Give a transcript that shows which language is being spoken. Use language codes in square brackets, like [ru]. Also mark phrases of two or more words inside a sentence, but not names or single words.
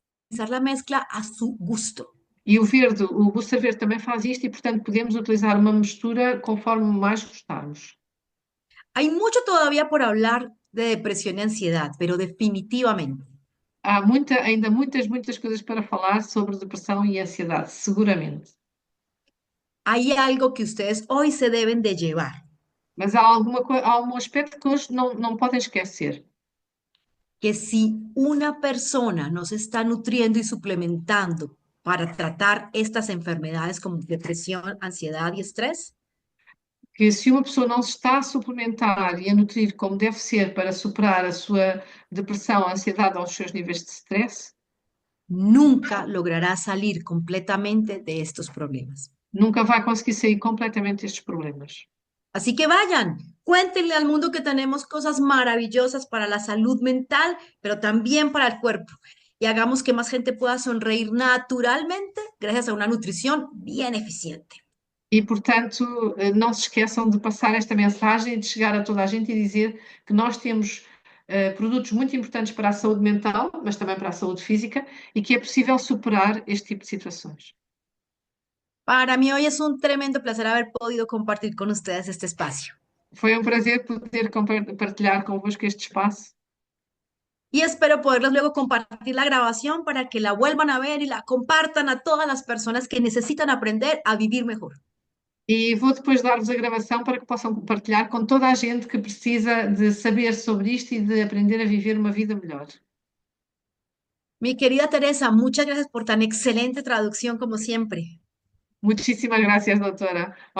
[es] la mezcla a su gusto. [pt] E o verde, o Booster Verde também faz isto e, portanto, podemos utilizar uma mistura conforme mais gostarmos. [es] Hay mucho todavía por hablar de depresión y ansiedad, pero definitivamente [pt] Há ainda muitas coisas para falar sobre depressão e ansiedade, [es] seguramente. hay algo que ustedes hoy se deben de llevar, [pt] Mas há algum aspecto que hoje não podem esquecer. [es] que si una persona no se está nutriendo y suplementando para tratar estas enfermedades como depresión, ansiedad y estrés, [pt] Que se uma pessoa não se está a suplementar e a nutrir como deve ser para superar a sua depressão, a ansiedade ou os seus níveis de stress, [es] nunca logrará salir completamente de estos problemas. [pt] nunca vai conseguir sair completamente destes problemas. [es] Así que vayan, cuéntenle al mundo que tenemos cosas maravillosas para la salud mental, pero también para el cuerpo. Y hagamos que más gente pueda sonreír naturalmente gracias a una nutrición bien eficiente. [pt] E, portanto, não se esqueçam de passar esta mensagem, de chegar a toda a gente e dizer que nós temos produtos muito importantes para a saúde mental, mas também para a saúde física, e que é possível superar este tipo de situações. [es] Para mí hoy es un tremendo placer haber podido compartir con ustedes este espacio. [pt] Foi um prazer poder partilhar convosco este espaço. [es] Y espero poderles luego compartir la grabación para que la vuelvan a ver y la compartan a todas las personas que necesitan aprender a vivir mejor. [pt] E vou depois dar-vos a gravação para que possam partilhar com toda a gente que precisa de saber sobre isto e de aprender a viver uma vida melhor. [es] Mi querida Teresa, muchas gracias por tan excelente traducción como siempre. [pt] Muitíssimas graças, doutora.